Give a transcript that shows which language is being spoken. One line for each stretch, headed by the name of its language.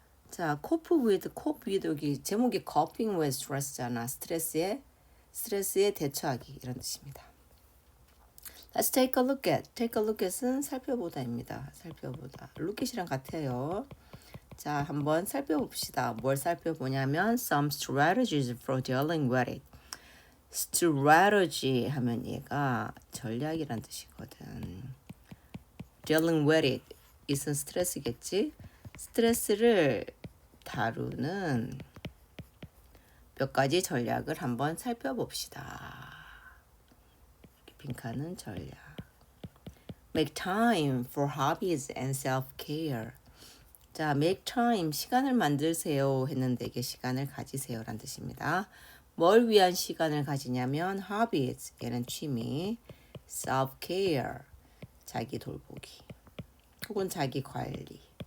Korean: 자,
English: cope with
Korean: 여기 제목이
English: coping with stress
Korean: 잖아. 스트레스에 대처하기 이런 뜻입니다.
English: Let's take a look at. take a look at
Korean: 은 살펴보다입니다. 살펴보다.
English: look at
Korean: 이랑 같아요. 자, 한번 살펴봅시다. 뭘 살펴보냐면
English: some strategies for dealing with it.
Korean: strategy 하면 얘가 전략이란 뜻이거든.
English: dealing with it.
Korean: it은 스트레스겠지? 스트레스를 다루는 몇 가지 전략을 한번 살펴봅시다. 빈칸은 전략.
English: Make time for hobbies and self-care.
Korean: 자,
English: make time,
Korean: 시간을 만드세요 했는데 이게 시간을 가지세요란 뜻입니다. 뭘 위한 시간을 가지냐면 hobbies, 얘는 취미, self-care, 자기 돌보기, 혹은 자기 관리.